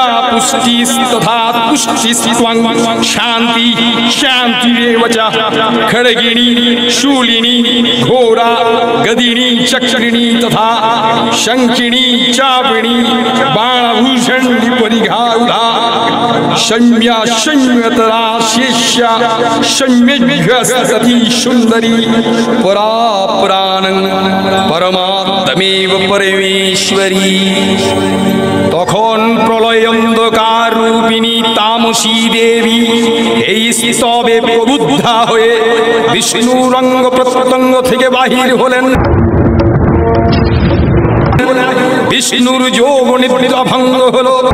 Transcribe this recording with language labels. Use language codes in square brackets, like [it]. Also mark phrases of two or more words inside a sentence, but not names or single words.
[sa] पुष्टिस्तथा तुष्टिस्त्वं शांति शांतिरेव च खड्गिणी शूलिनी घोरा गदिनी चक्रिणी तथा शंखिनी चापिणी बाणभूषण परिघाउला शम्या शम्यतरा शेष्या शम्यज्ञस्तती सुंदरी परा प्राणं परमात्मेव परमेश्वरी। [bn] তখন প্রলয় অন্ধকার রূপিণী তামসী দেবী এই স্তবে প্রবুদ্ধা হয়ে বিষ্ণুর অঙ্গ প্রত্যঙ্গ থেকে বাহির হলেন। বিষ্ণুর যোগ নিদ্রা ভঙ্গ হল।